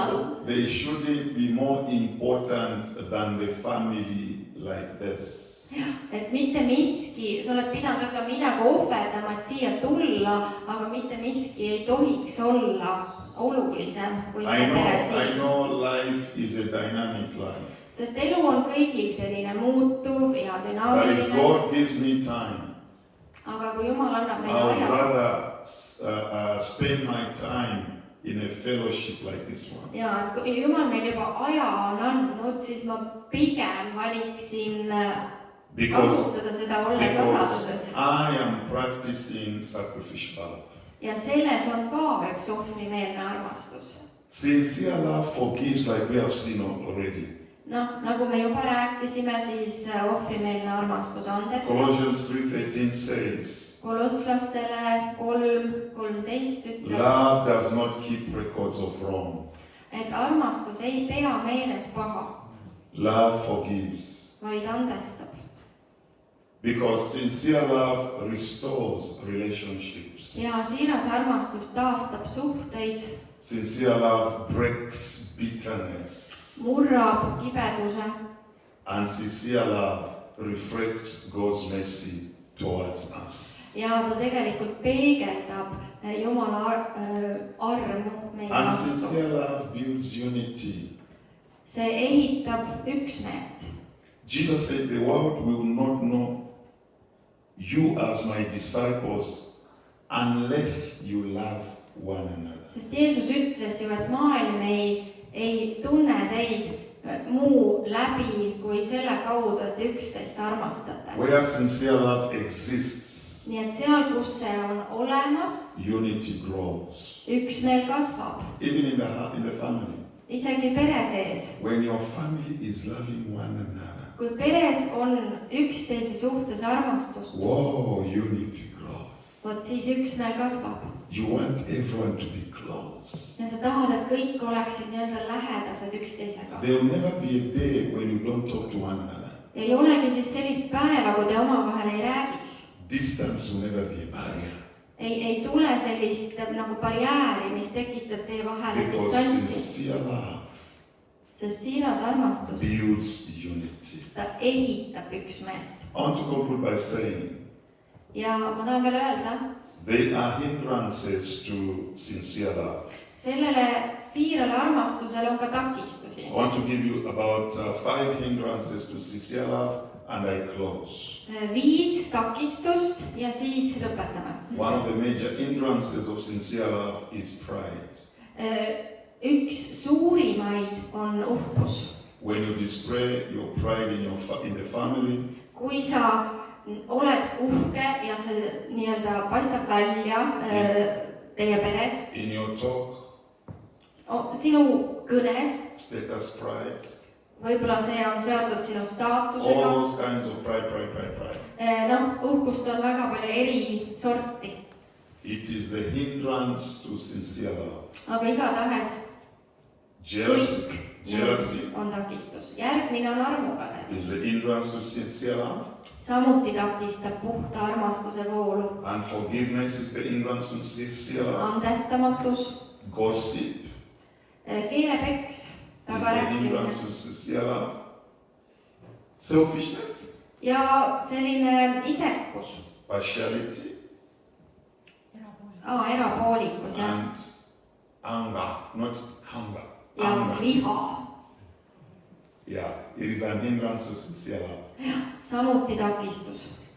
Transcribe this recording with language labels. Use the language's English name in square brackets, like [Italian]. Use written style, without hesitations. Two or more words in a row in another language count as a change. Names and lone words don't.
[English] They shouldn't be more important than the family like this. [Estonian] Et mitte miski, sa oled pidanud võib-olla midagi ohverdama, et siia tulla, aga mitte miski ei tohiks olla olulisem kui see pere [English] I [Estonian] siin. [English] know life is a dynamic life. [Estonian] Sest elu on kõigil selline muutuv ja [English] But if [Estonian] dünaamiline. [English] God gives me time, [Estonian] Aga kui Jumal annab [English] I [Estonian] meile [English] would [Estonian] aja [English] rather spend my time in a fellowship like this one. [Estonian] ja et kui Jumal meil juba aja on andnud, siis ma pigem valiksin kasutada seda olles osaduses. [English] I am practicing sacrificial love. [Estonian] Ja selles on ka üks ohvrimeelne armastus. [English] Sincere love forgives like we have seen already. [Estonian] Noh, nagu me juba rääkisime, siis ohvrimeelne armastus andestab. [English] Colossians 3:13 says, [Estonian] Kolosslastele 3:13 ütleb, [English] love does not keep records of wrong. [Estonian] et armastus ei pea meeles paha, [English] Love forgives. [Estonian] vaid andestab. [English] Because sincere love restores relationships. [Estonian] Ja siiras armastus taastab suhteid, [English] Sincere love breaks bitterness. [Estonian] murrab kibeduse [English] And sincere love reflects God's mercy towards us. [Estonian] ja ta tegelikult peegeldab Jumala armu meie [English] And [Estonian] vastu. [English] sincere love builds unity. [Estonian] See ehitab üksmeelt. [English] Jesus said, the world will not know you as my disciples unless you love one another. [Estonian] Sest Jeesus ütles ju, et maailm ei tunne teid muu läbi kui selle kaudu, et üksteist armastate. [English] Where sincere love exists, [Estonian] Nii et seal, kus see on olemas, [English] unity grows. [Estonian] üksmeel kasvab. [English] Even in the family. [Estonian] Isegi pere sees. [English] When your family is loving one another, [Estonian] Kui peres on üksteise suhtes armastust, [English] whoa, unity grows. [Estonian] vot siis üksmeel kasvab. [English] You want everyone to be close. [Estonian] Ja sa tahad, et kõik oleksid nii-öelda lähedased üksteisega. [English] There will never be a day when you don't talk to one another. [Estonian] Ja ei olegi siis sellist päeva, kui te omavahel ei räägiks. [English] Distance will never be a barrier. [Estonian] Ei tule sellist nagu barjääri, mis tekitab teie vahele [English] Because [Estonian] distantsi. [English] sincere love [Estonian] Sest siiras armastus, [English] builds unity. [Estonian] ta ehitab üksmeelt. [English] I want to conclude by saying [Estonian] Ja ma tahan veel öelda, [English] there are hindrances to sincere love. [Estonian] sellele siirale armastusele on ka takistusi. [English] I want to give you about 5 hindrances to sincere love and I close. [Estonian] 5 takistust ja siis lõpetame. [English] One of the major hindrances of sincere love is pride. [Estonian] Üks suurimaid on uhkus. [English] When you display your pride in the family, [Estonian] Kui sa oled uhke ja see nii-öelda paistab välja teie peres, [English] in your talk, [Estonian] sinu kõnes, [English] status pride, [Estonian] võib-olla see on seotud sinu [English] all [Estonian] staatusega. [English] those kinds of pride. [Estonian] Noh, uhkust on väga palju eri sorti, [English] It is the hindrance to sincere love. [Estonian] aga igatahes [English] Jealousy [Estonian] on takistus. Järgmine on armukade. [English] is the hindrance to sincere love. [Estonian] Samuti takistab puhta armastuse voolu. [English] Unforgiveness is the hindrance to sincere love. [Estonian] Andestamatus, [English] Gossip [Estonian] keelepeks, [English] is the [Estonian] tagarääkimine [English] hindrance to sincere love. Selfishness, [Estonian] ja selline isekus, [English] partiality, [Estonian] erapoolikus ja [English] and anger, not hunger. [Estonian] ja viha. [English] Yeah, it is an hindrance to sincere love. [Estonian] Samuti takistus.